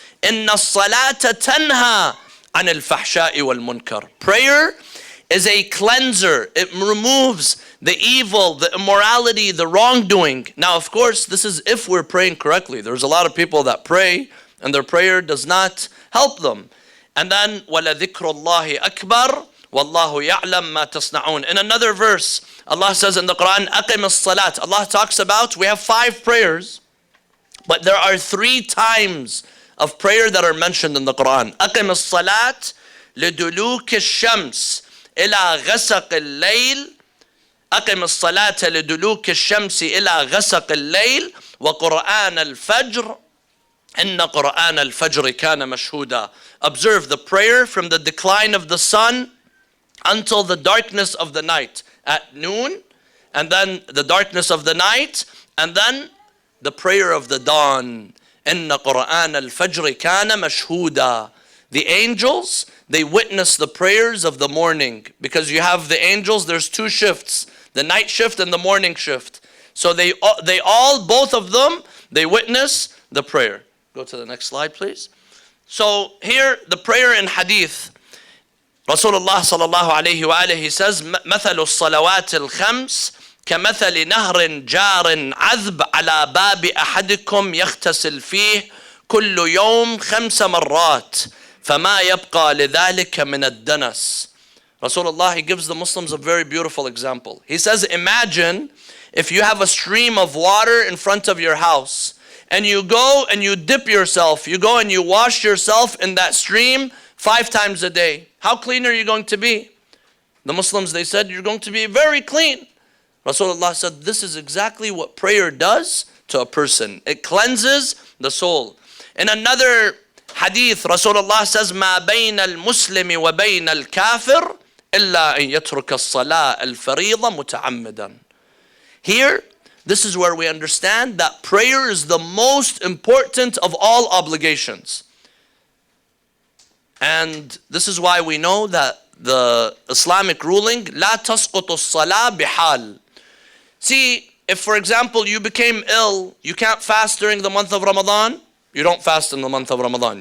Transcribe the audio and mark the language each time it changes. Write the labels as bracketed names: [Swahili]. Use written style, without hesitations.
[Arabic] Inna as-salata tanha an al-fahsha'i wal-munkar. [English] Prayer is a cleanser. It removes the evil, the immorality, the wrongdoing. Now, of course, this is if we're praying correctly. There's a lot of people that pray and their prayer does not help them. And then, [Arabic] وَلَذِكْرُ اللَّهِ أَكْبَرُ وَاللَّهُ يَعْلَمْ مَا تَصْنَعُونَ. [English] In another verse, Allah says in the Quran, [Arabic] أَقِمِ الصَّلَاةِ. [English] Allah talks about, we have 5 prayers, but there are 3 times of prayer that are mentioned in the Quran. [Arabic] أَقِمِ الصَّلَاةِ لِدُلُوكِ الشَّمْسِ إلى غسق الليل أقم الصلاة لدلوك الشمس إلى غسق الليل وقرآن الفجر إن قرآن الفجر كان مشهودا. [English] Observe the prayer from the decline of the sun until the darkness of the night at noon, and then the darkness of the night, and then the prayer of the dawn. [Arabic] إن قرآن الفجر كان مشهودا. [English] The angels, they witness the prayers of the morning, because you have the angels, there's 2 shifts, the night shift and the morning shift. So they all, both of them, they witness the prayer. Go to the next slide, please. So here, the prayer in hadith, Rasulullah sallallahu alayhi wa alayhi says, [Arabic] مثل الصلوات الخمس كمثل نهر جار عذب على باب أحدكم يغتسل فيه كل يوم 5 مرات فما يبقى لذلك من الدنس. [English] Rasulullah, he gives the Muslims a very beautiful example. He says, imagine if you have a stream of water in front of your house and you go and you dip yourself, you go and you wash yourself in that stream 5 times a day. How clean are you going to be? The Muslims, they said, you're going to be very clean. Rasulullah said, this is exactly what prayer does to a person. It cleanses the soul. In another hadith, Rasulullah says, [Arabic] ما بين المسلم وبين الكافر إلا أن يترك الصلاة الفريضة متعمدا. [English] Here, this is where we understand that prayer is the most important of all obligations. And this is why we know that the Islamic ruling, [Arabic] لا تسقط الصلاة بحال. [English] See, if for example you became ill, you can't fast during the month of Ramadan, you don't fast in the month of Ramadan.